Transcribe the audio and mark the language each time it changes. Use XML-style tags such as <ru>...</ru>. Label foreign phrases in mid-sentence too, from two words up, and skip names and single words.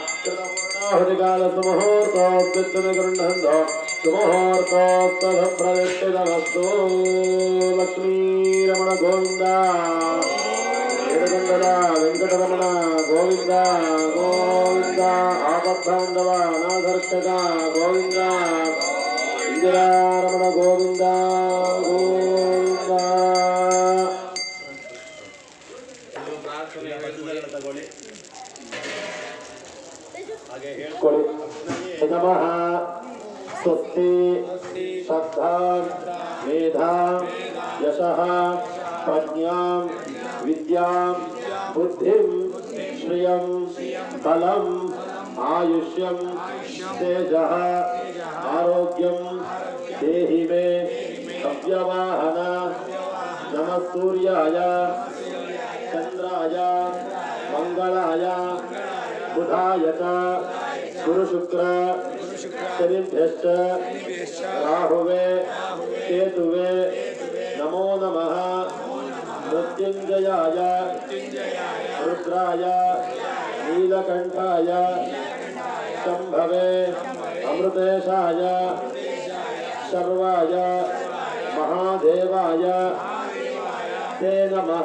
<sa>कृतपूर्णाहुतिकालसुमुहूर्तोऽस्मिन् गृह्णन्तो सुमुहूर्तोत्तरप्रदिष्टितमस्तु लक्ष्मीरमण गोविन्द वेङ्कटरमण गोविन्द ಗೋವಿಂದ ಗೋವಿಂದ ಆಪದ್ಬಾಂಧವ ಅನಾಥರಕ್ಷಕ ಗೋವಿಂದ ಇಂದಿರಾರಮಣ ಗೋವಿಂದ ಗೋವಿಂದ.</sa> <kn>ತಗೊಳ್ಳಿ ಹಾಗೆ ಹೇಳ್ಕೊಳ್ಳಿ.</kn> <sa>ನಮಃ ಸ್ವಸ್ತಿ ಶ್ರದ್ಧಾ ಮೇಧಾ ಯಶಃ ಪ್ರಜ್ಞಾಂ ವಿದ್ಯಾಂ ಬುದ್ಧಿಂ ಶ್ರಿಯಂ ಬಲಂ ಆಯುಷ್ಯಂ ತೇಜಃ ಆರೋಗ್ಯಂ ದೇಹಿ ಮೇ ಸವ್ಯವಾಹನ. ನಮಃ ಸೂರ್ಯಾಯ ಚಂದ್ರಾಯ ಮಂಗಳಾಯ ಬುಧಾಯ ಚ ಗುರು ಶುಕ್ರ ಶನಿಭ್ಯಶ್ಚ ರಾಹುವೇ ಕೇತುವೇ ನಮೋ ನಮಃ. ಮೃತ್ಯುಂಜಯಾಯ ರುದ್ರಾಯ ನೀಲಕಂಠಾಯ ಶಂಭವೇ ಅಮೃತೇಶಾಯ ಶರ್ವಾಯ ಮಹಾದೇವಾಯ ते नमः.</sa>